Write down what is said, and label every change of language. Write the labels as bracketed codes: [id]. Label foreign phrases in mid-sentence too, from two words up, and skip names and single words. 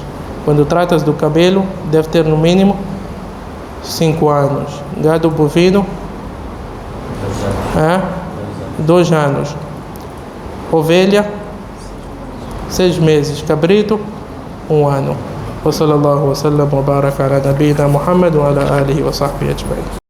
[pt] Quando tratas do cabelo, deve ter no mínimo 5 anos. Gado bovino, 2 anos. Ovelha, 6 meses. Cabrito, 1 ano. [ar] وصلى الله وسلم وبارك على نبينا محمد وعلى آله وصحبه أجمعين.